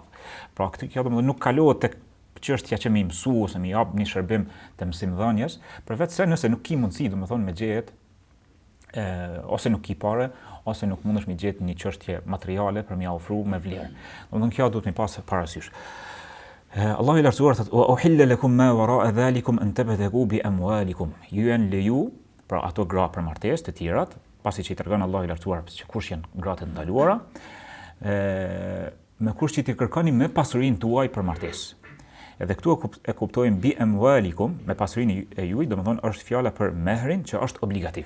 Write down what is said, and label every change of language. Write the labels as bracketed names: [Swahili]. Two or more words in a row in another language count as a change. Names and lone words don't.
[Albanian] Pra kjo domethënë nuk kalohet tek çështja që më mësu ose më jap një shërbim të mësimdhënies, përveç se nëse nuk ki mundësi, domethënë me gjetë ose nuk ki parë, ose nuk mundesh me gjetë një çështje materiale për m'ia ofruar me vlerë. Domethënë kjo duhet të pas parasysh. Allahu i lartësuar thotë: [Arabic] "وأحل لكم ما وراء ذلكم أن تبتغوا بأموالكم." [Albanian] Ju janë leju, pra ato gra për martesë të tjerat, pasi që i tregon Allahu i lartësuar se kush janë gratë të ndaluara, me kush që ti kërkoni me pasurinë tuaj për martesë. Edhe këtu e kuptojmë [Arabic] بأموالكم, [Albanian] me pasurinë e juaj, domethënë është fjala për mehrin që është obligativ.